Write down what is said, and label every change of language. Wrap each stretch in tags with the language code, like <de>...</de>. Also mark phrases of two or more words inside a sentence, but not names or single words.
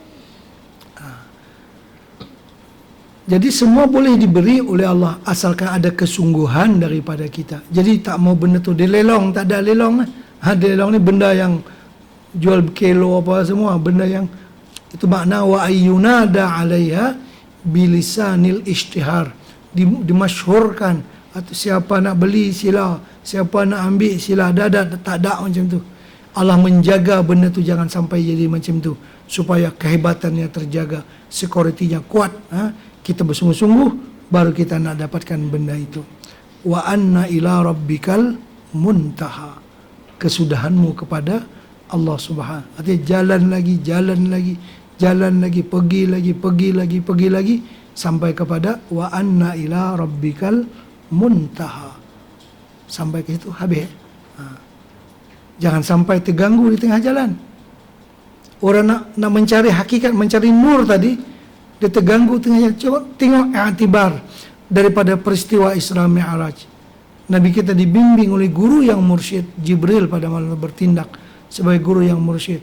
<ms>Jadi semua boleh diberi oleh Allah asalkan ada kesungguhan daripada kita. Jadi tak mau benda tu dilelong, tak ada lelong. Dilelong ni benda yang jual kilo apa semua, benda yang itu makna</ms> <ar>وأن ينادى عليها بلسان الاشتهار,</ar> <ms>dimasyhurkan. Atau siapa nak beli sila, siapa nak ambil sila, ada tak ada macam tu. Allah menjaga benda tu jangan sampai jadi macam tu supaya kehebatannya terjaga, sekuritinya kuat. Kita bersungguh-sungguh baru kita nak dapatkan benda itu.</ms> <ar>وأن إلى ربك المنتهى, kesudahanmu kepada Allah Subhanahu.</ar> <ms>Artinya jalan lagi, pergi lagi sampai kepada</ms> <ar>وأن إلى ربك المنتهى.</ar> <ms>Sampai ke situ habis. Jangan sampai terganggu di tengah jalan. Orang nak mencari hakikat, mencari nur tadi, dia terganggu tengah jalan. Coba tengok i'tibar daripada peristiwa Isra Mi'raj. Nabi kita dibimbing oleh guru yang mursyid, Jibril pada malam bertindak sebagai guru yang mursyid.</ms>